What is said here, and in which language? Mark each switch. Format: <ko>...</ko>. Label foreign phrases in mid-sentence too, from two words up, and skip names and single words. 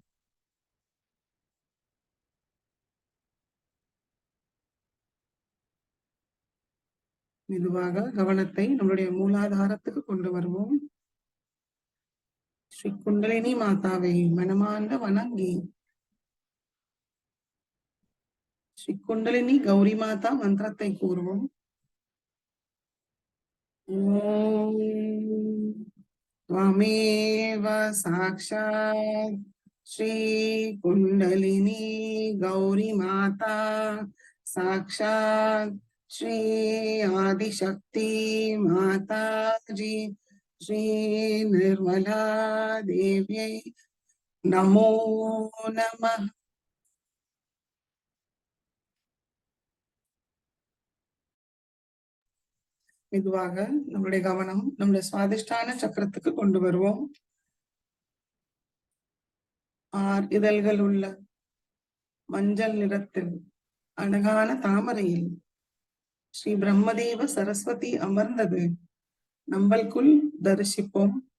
<ta>மெதுவாக கவனத்தை நம்மளுடைய மூலாதாரத்துக்கு கொண்டு வருவோம். ஸ்ரீ குண்டலினி மாதாவை மனமார்ந்த வணங்கி ஸ்ரீ குண்டலினி கௌரி மாதா மந்திரத்தை கூறுவோம்.</ta> <sa>ஓம் त्वमेव साक्षात् श्री कुंडलिनी गौरी माता साक्षात् श्री आदिशक्ति माता जी श्री निर्मला देव्यै नमो नमः.</sa> <ta>மெதுவாக நம்முடைய கவனம் நம்முடைய சுவாதிஷ்டான சக்கரத்துக்கு கொண்டு வருவோம். இதழ்கள் உள்ள மஞ்சள் நிறத்தில் அழகான தாமரையில் ஸ்ரீ பிரம்மதேவ சரஸ்வதி அமர்ந்தது நம்மளுக்குள் தரிசிப்போம்.</ta>